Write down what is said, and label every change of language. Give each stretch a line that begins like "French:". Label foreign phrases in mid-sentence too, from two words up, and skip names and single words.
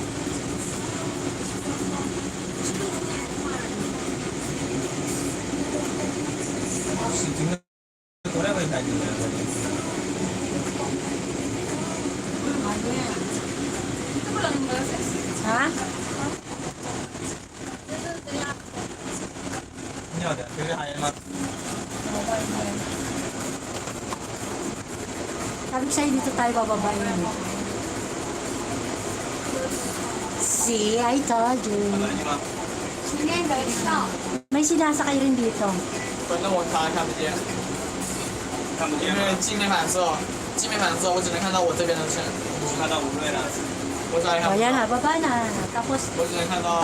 Chinese: 是真的，过来回带进来的。啊？你要的，这个还有吗？
Filipino: Sabi ko sa'yo, dito tayo bababa yun.
English: See, I told you.
Filipino: May sinasakay rin dito.
Chinese: 反正我看不见，因为镜面反射，我只能看到我这边的线，我看到无瑞了。我只能看
Filipino: O yan na, baba na. Tapos,
Chinese: 我只能看到。